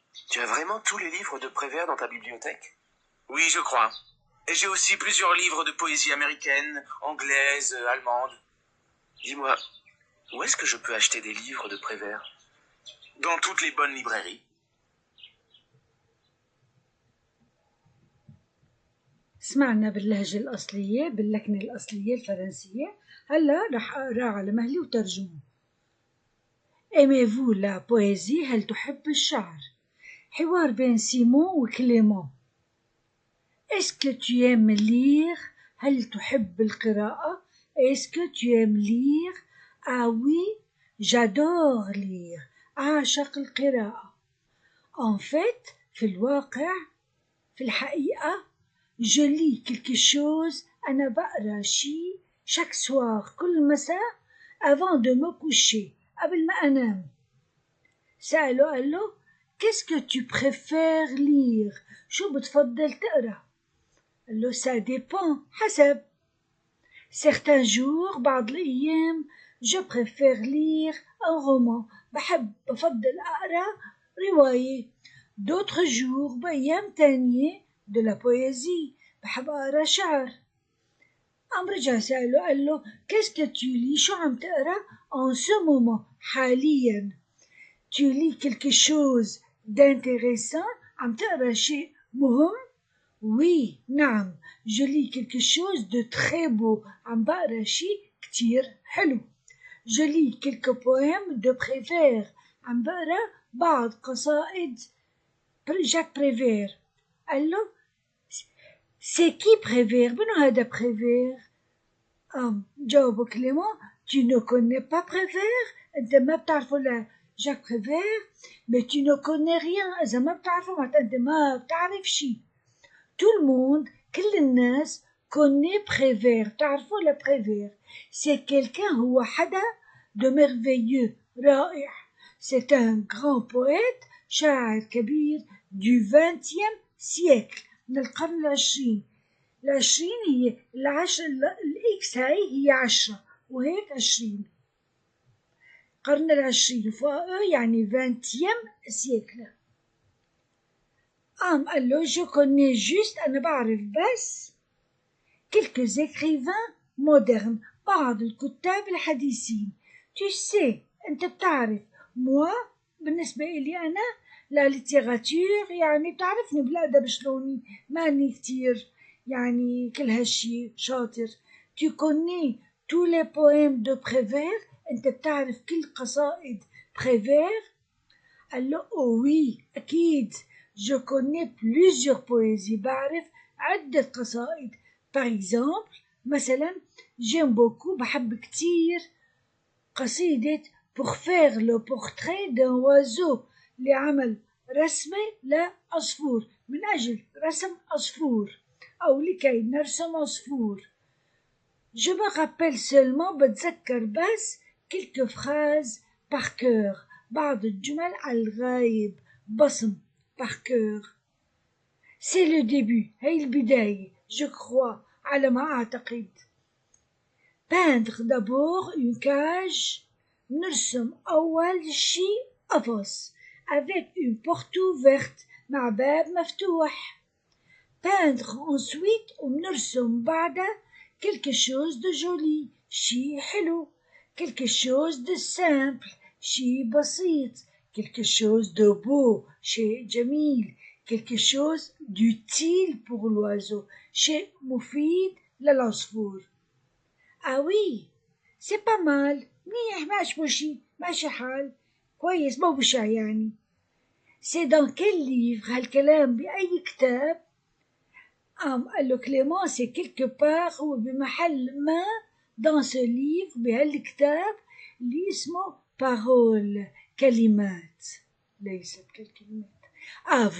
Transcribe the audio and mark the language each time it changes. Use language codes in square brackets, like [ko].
[fr] Tu as vraiment tous les livres de Prévert dans ta bibliothèque? Oui, je crois. Et j'ai aussi plusieurs livres de poésie américaine, anglaise, allemande. Dis-moi, où est-ce que je peux acheter des livres de Prévert? Dans toutes les bonnes librairies. [ar] سمعنا باللهجة الأصلية، باللكنة الأصلية الفرنسية. هلا رح أقرأ على مهلي وترجمه. [fr] Aimez-vous la poésie؟ [ar] هل تحب الشعر؟ حوار بين سيمون وكليمون. [fr] Est-ce que tu aimes lire؟ [ar] هل تحب القراءة؟ [fr] Est-ce que tu aimes lire؟ Ah oui, j'adore lire. [ar] أعشق القراءة. [fr] En fait، [ar] في الواقع، في الحقيقة، [fr] je lis quelque chose، [ar] أنا بقرأ شي [fr] chaque soir، [ar] كل مساء، [fr] avant de me coucher، [ar] قبل ما أنام. سأله قال له [fr] qu'est-ce que tu préfères lire؟ [ar] شو بتفضل تقرأ؟ قال له [fr] ça dépend، [ar] حسب. [fr] certains jours، [ar] بعض الأيام، [fr] je préfère lire un roman، [ar] بفضل أقرأ رواية. [fr] d'autres jours، [ar] بأيام تانية، [fr] de la poésie، [ar] بحب أقرأ شعر. قام رجع سأله قال له [fr] qu'est-ce que tu lis؟ [ar] شو عم تقرأ [fr] en ce moment؟ [ar] حاليا. [fr] tu lis quelque chose d'intéressant؟ [ar] عم تقرأ شيء مهم؟ [fr] oui، [ar] نعم، [fr] je lis quelque chose de très beau، [ar] عم بقرأ شيء كتير حلو. [fr] je lis quelques poèmes de Prévert، [ar] عم بقرأ بعض قصائد جاك بريفير. قال له [fr] c'est qui Prévert؟ [ar] منو هذا بريفير؟ جاوبه كليمون [fr] tu ne connais pas Prévert؟ [ar] انت ما بتعرفه جاك بريفير؟ [fr] mais tu ne connais rien، [ar] اذا ما بتعرفه معناتها انت ما بتعرف شي. [fr] tout le monde، [ar] كل الناس، [fr] connaît Prévert، [ar] تعرفوا لبريفير. [fr] c'est quelqu'un، [ar] هو حدا [fr] de merveilleux، رائع. c'est un grand poète، [ar] شاعر كبير [fr] du 20e siècle [ar] من القرن العشرين. العشرين هي الإكس هي 10 وهيك 20 القرن العشرين يعني [fr] 20e siècle. [ar] قال له [fr] je connais juste [ar] أنا بعرف بس [fr] quelques écrivains modernes [ar] بعض الكتاب الحديثين. [fr] tu sais [ar] أنت بتعرف moi بالنسبة إلي أنا لا ليتيراتور يعني بتعرفني بالأدب شلوني ماني كتير يعني كل هالشي شاطر. [fr] tu connais tous les poèmes de Prévert [ar] أنت بتعرف كل قصائد [fr] Prévert. [ar] قال له [fr] oui [ar] أكيد [fr] je connais plusieurs poésies [ar] بعرف عدة قصائد. [fr] par exemple [ar] مثلا [fr] j'aime beaucoup [ar] بحب كتير قصيدة [fr] pour faire le portrait d'un oiseau [ar] لعمل رسمة لعصفور من أجل رسم عصفور أو لكي نرسم عصفور. [fr] je me rappelle seulement [ar] بتذكر بس [fr] quelques phrases par cœur [ar] بعض الجمل على الغايب بصم [fr] par cœur. c'est le début [ar] هي البداية [fr] je crois [ar] على ما أعتقد. [fr] peindre d'abord une cage [ar] نرسم أول شي قفص [fr] avec une porte ouverte [ar] مع باب مفتوح. [fr] peindre ensuite [ar] ونرسم بعدها [fr] quelque chose de joli شي حلو quelque chose de simple شي بسيط quelque chose de beau شيء جميل quelque chose d'utile pour l'oiseau [ar] شيء مفيد للعصفور. [fr] ah oui c'est pas mal [ar] منيح ماشي حال كويس مو بشع يعني. [fr] c'est dans quel livre [ar] هالكلام بأي كتاب؟ قال له كليمون [fr] c'est quelque part [ar] هو بمحل ما [fr] dans ce livre [ar] بهالكتاب اللي اسمه parole كلمات ليست كالكلمات.